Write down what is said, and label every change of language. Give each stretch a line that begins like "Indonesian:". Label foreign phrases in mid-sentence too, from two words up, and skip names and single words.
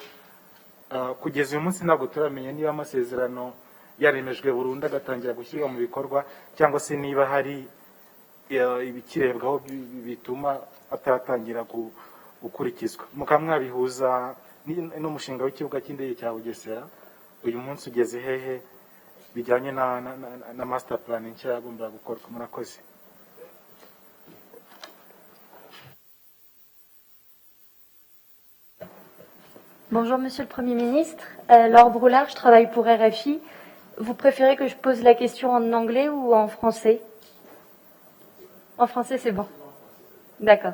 Kinyarwanda: Kugeza uyu munsi ntabwo turamenya niba amasezerano yaremejwe burundu agatangira gushyirwa mu bikorwa cyangwa se niba hari ibikirebwaho bituma ataratangira gukurikizwa. Mukaba mwabihuza n'umushinga w'ikibuga cy'indege cya Bugesera, uyu munsi ugeze hehe bijyanye na
English: master plan
Kinyarwanda: nshya yagombaga gukorwa? Murakoze.
French: Bonjour Monsieur le Premier ministre, Laure Broulard, je travaille pour RFI. Vous préférez que je pose la question en anglais ou en français? En français, c'est bon. D'accord.